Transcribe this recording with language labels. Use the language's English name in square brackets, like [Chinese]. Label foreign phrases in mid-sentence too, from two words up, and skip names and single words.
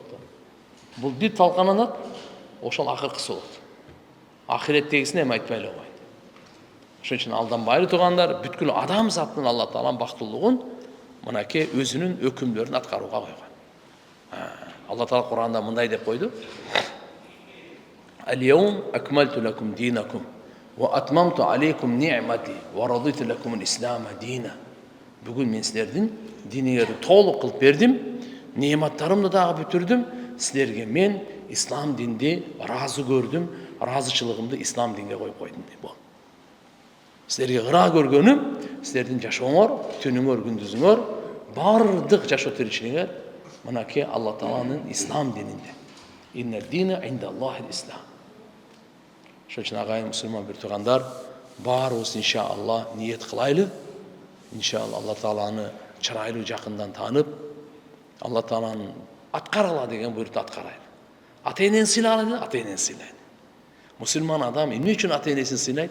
[Kyrgyz] Бул бир талкананат, ошол акыркысы болот. Ахиреттегисин эми айтпай эле койт. Ошон үчүн алданбайлы туугандар, бүткүл адам заттын Алла Тааланын бактылуулугун мынакей өзүнүн өкүмдөрүн аткарууга койгон. Алла Таала Кур'анда мындай деп койду: [Arabic] "اليوم أكملت لكم دينكم وأتممت عليكم نعمتي ورضيت لكم الإسلام دينا." [Kyrgyz] Бүгүн мен силердин диниңерди толук кылып бердим, неаматтарымды дагы бүтүрдүм, силерге мен ислам динди разы көрдүм, разычылыгымды ислам динге коюп койдум дейт. Бул силерге ыраа көргөнүм, силердин жашооңор, түнүңөр, күндүзүңөр, бардык жашоо тиричилигиңер мынакей Алла Тааланын ислам дининде. [Arabic] إن الدين عند الله الإسلام. [Kyrgyz] Ошон үчүн агайын мусулман бир туугандар, баарыбыз иншалла ниет кылайлы. Иншалла Алла Тааланы чырайлуу жакындан таанып, Алла Тааланын аткаргыла деген буйрукту аткарайлы. Ата-энени сыйлайлы, ата-энени сыйлайлы. Мусулман адам эмне үчүн ата-энесин сыйлайт?